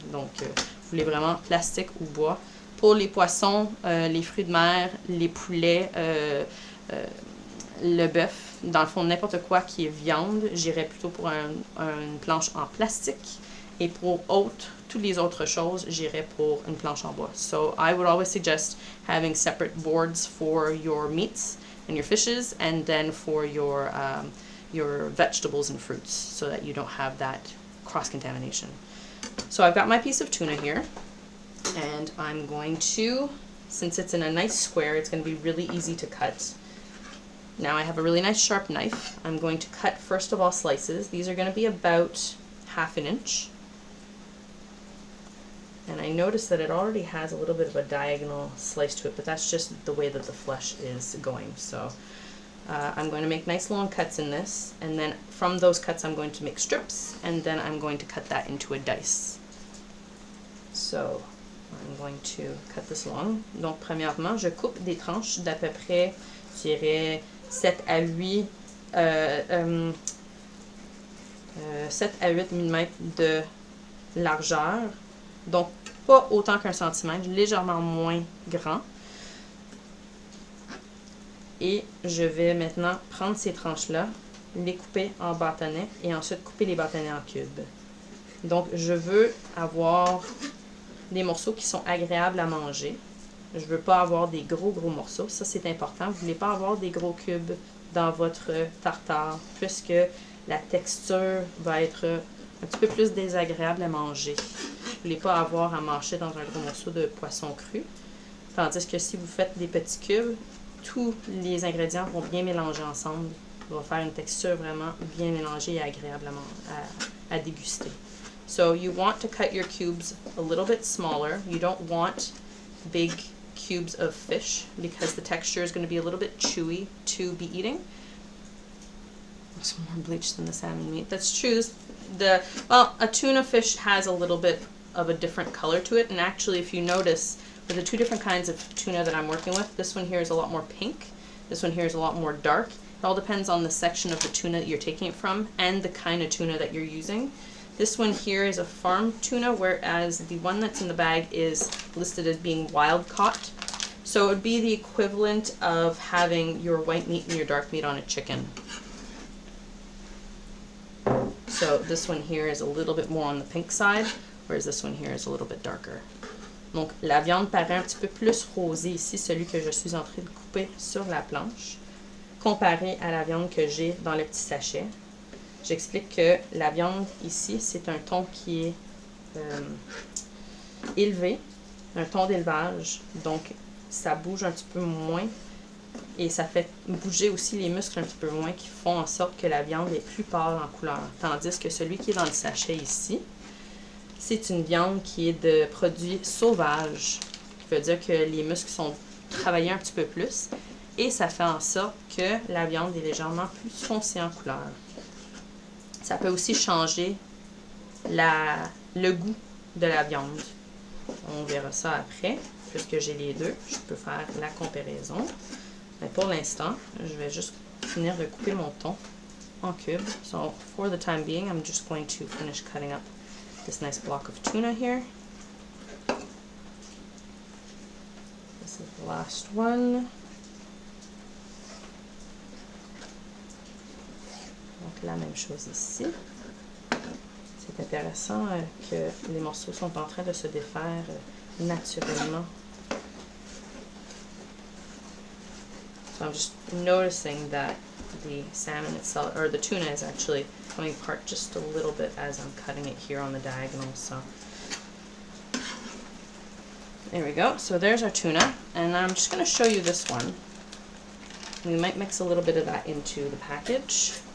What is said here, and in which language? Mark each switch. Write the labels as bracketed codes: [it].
[fr] Donc, vous voulez vraiment plastique ou bois. Pour les poissons, les fruits de mer, les poulets, le bœuf, dans le fond, n'importe quoi qui est viande, j'irais plutôt pour une planche en plastique. Et pour toutes les autres choses, j'irais pour une planche en bois. [en] So I would always suggest having separate boards for your meats and your fishes, and then for your vegetables and fruits, so that you don't have that cross-contamination. So I've got my piece of tuna here, and I'm going to, since it's in a nice square, it's going to be really easy to cut. Now I have a really nice sharp knife. I'm going to cut first of all slices. These are going to be about 1/2 inch. And I notice that it already has a little bit of a diagonal slice to it, but that's just the way that the flesh is going. So I'm going to make nice long cuts in this, and then from those cuts I'm going to make strips, and then I'm going to cut that into a dice. So I'm going to cut this long. [fr] Donc premièrement, je coupe des tranches d'à peu près, je dirais 7 à 8 mm de largeur, donc pas autant qu'un centimètre, légèrement moins grand. Et je vais maintenant prendre ces tranches-là, les couper en bâtonnets et ensuite couper les bâtonnets en cubes. Donc je veux avoir des morceaux qui sont agréables à manger. Je ne veux pas avoir des gros morceaux, ça c'est important. Vous ne voulez pas avoir des gros cubes dans votre tartare, puisque la texture va être un petit peu plus désagréable à manger. voulez pas avoir à mâcher dans un gros morceau de poisson cru. Tandis que si vous faites des petits cubes, tous les ingrédients vont bien mélanger ensemble. Ça va faire une texture vraiment bien mélangée et agréable à déguster. [en] So you want to cut your cubes a little bit smaller. You don't want big cubes of fish because the texture is going to be a little bit chewy to be eating. It's more bleached than the salmon meat. That's true. Well, a tuna fish has a little bit of a different color to it, and actually if you notice, with the two different kinds of tuna that I'm working with, this one here is a lot more pink, this one here is a lot more dark. It all depends on the section of the tuna that you're taking it from and the kind of tuna that you're using. This one here is a farm tuna, whereas the one that's in the bag is listed as being wild caught. So it would be the equivalent of having your white meat and your dark meat on a chicken. So this one here is a little bit more on the pink side, whereas this one here is a little bit darker. [fr] Donc la viande paraît un petit peu plus rosée ici, celui que je suis en train de couper sur la planche, comparé à la viande que j'ai dans le petit sachet. J'explique que la viande ici, c'est un ton qui est élevé, un ton d'élevage, donc ça bouge un petit peu moins et ça fait bouger aussi les muscles un petit peu moins qui font en sorte que la viande est plus pâle en couleur. Tandis que celui qui est dans le sachet ici, c'est une viande qui est de produits sauvages, qui veut dire que les muscles sont travaillés un petit peu plus et ça fait en sorte que la viande est légèrement plus foncée en couleur. Ça peut aussi changer le goût de la viande. On verra ça après, puisque j'ai les deux, je peux faire la comparaison. Mais pour l'instant, je vais juste finir de couper mon thon en cubes. [en] So for the time being, I'm just going to finish cutting up this nice block of tuna here. This is the last one. [fr] Donc la même chose ici. C'est intéressant que les morceaux sont en train de se défaire naturellement. [en] So I'm just noticing that the salmon itself, or the tuna, is actually coming apart just a little bit as I'm cutting it here on the diagonal. So there we go. So there's our tuna, and I'm just going to show you this one. We might mix a little bit of that into the package.